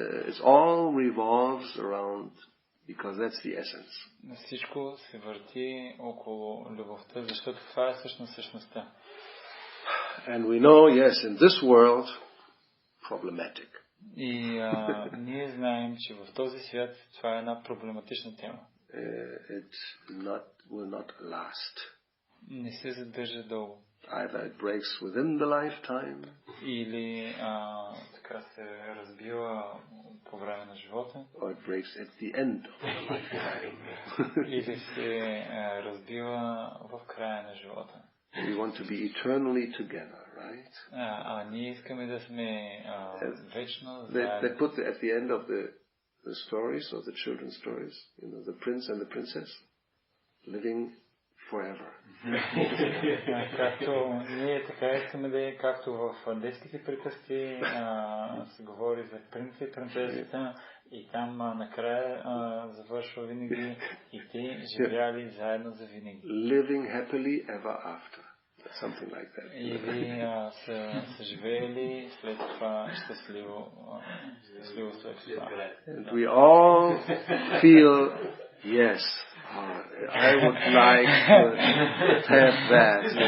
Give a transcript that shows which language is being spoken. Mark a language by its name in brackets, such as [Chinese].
[English] It all revolves around, because that's the essence. [Bulgarian] Всичко се върти около любовта, защото това е всъщност същността. [English] And we know, yes, in this world, problematic. [Bulgarian] И ние знаем, че в този свят това е една проблематична тема. [English] It will not last. [Bulgarian] Не се задържа дълго. [English] Either it breaks within the lifetime, [Bulgarian] или така се разбива по време на живота, [English] or it breaks at the end of the lifetime. [Bulgarian] или се разбива в края на живота. [English] We want to be eternally together, right? [Bulgarian] Ние искаме да сме вечно заедно. [English] They put at the end of the stories, of the children's stories, the prince and the princess living forever. [Bulgarian] Както ние така искаме да е, както в детските приказки се говори за принца и принцесата, и там накрая завършва винаги и те живяли заедно за винаги. [English] Living happily ever after. Something like that. [Bulgarian] Или са живеели след това щастливо след това. [English] And we all feel, yes, I would like to have that.